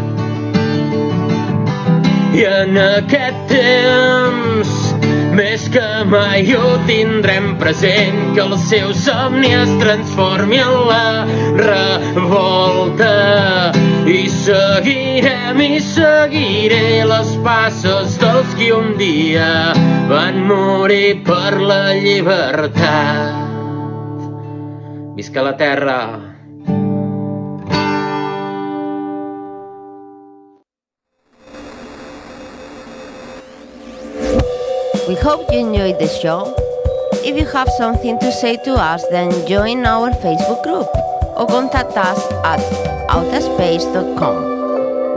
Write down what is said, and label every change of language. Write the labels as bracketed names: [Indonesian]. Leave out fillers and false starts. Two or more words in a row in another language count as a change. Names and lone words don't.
[Catalan] I en aquest temps més que mai ho tindrem present, que el seu somni es transformi en la revolta. I seguiré les passes dels qui un dia van morir per la llibertat. Visca la terra! [English] We hope you enjoyed the show. If you have something to say to us, then join our Facebook group or contact us at outaspace.com.